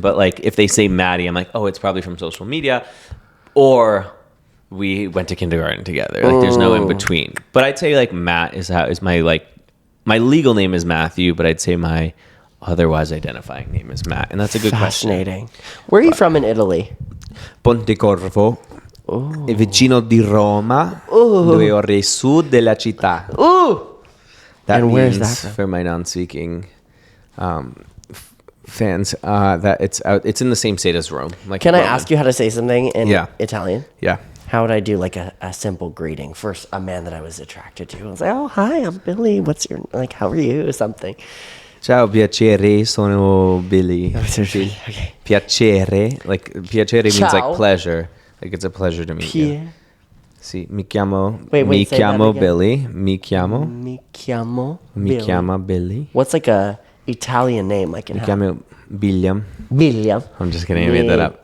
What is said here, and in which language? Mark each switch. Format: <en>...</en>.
<en>But like if they say Maddie, I'm like, oh, it's probably from social media. Or we went to kindergarten together. Like there's no in between. But I'd say like Matt is my like, my legal name is Matthew, but I'd say my otherwise identifying name is Matt. And that's a good Fascinating. Where are you from in Italy?</en> <it>Pontecorvo, vicino di Roma, dove ora è sud della città.</it> <en>That and where's that from? For my non-speaking fans, that it's in the same state as Rome. Like Can I ask you how to say something in Italian? Yeah. How would I do like a simple greeting for a man that I was attracted to? I was like, oh, hi, I'm Billy. What's your, like, how are you? Or something.</en> <it>Ciao, piacere, sono Billy.</it> <en>Okay. Piacere, like piacere means like pleasure. Like it's a pleasure to meet you.</en> <it>Sì, mi chiamo Billy. Mi chiamo Billy.</it> <en>What's like a Italian name? Like in</en> <it>mi chiamo William.</it> <en>William. I'm just kidding. I made that up.</en>